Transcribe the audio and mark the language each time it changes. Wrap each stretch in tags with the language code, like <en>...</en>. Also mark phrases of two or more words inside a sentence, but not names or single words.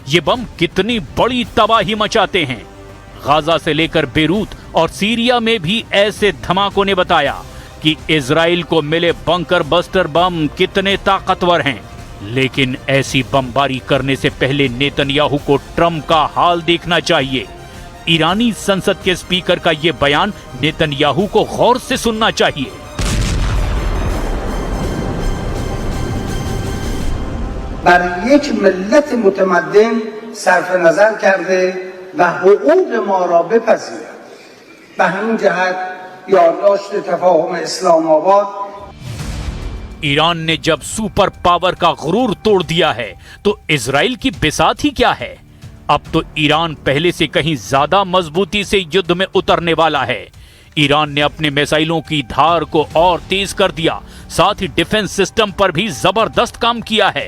<hi>ये बम कितनी बड़ी तबाही मचाते हैं। गाजा से लेकर बेरूत और सीरिया में भी ऐसे धमाकों ने बताया कि इजराइल को मिले</hi> <en>bunker buster</en> <hi>बम कितने ताकतवर हैं। लेकिन ऐसी बमबारी करने से पहले नेतन्याहू को ट्रंप का हाल देखना चाहिए। ईरानी संसद के स्पीकर का यह बयान नेतन्याहू को गौर से सुनना चाहिए।</hi> <fa>بر یک ملت متمدن صرف نظر کرده و حقوق ما را بپذیرد. به همین جهت یادداشت تفاهم اسلام آباد</fa> <hi>ईरान ने जब</hi> <en>super power</en> <hi>का गुरूर तोड़ दिया है तो इजराइल की बिसात ही क्या है। अब तो ईरान पहले से कहीं ज्यादा मजबूती से युद्ध में उतरने वाला है। ईरान ने अपने मिसाइलों की धार को और तेज कर दिया, साथ ही</hi> <en>defense system</en> <hi>पर भी जबरदस्त काम किया है।</hi>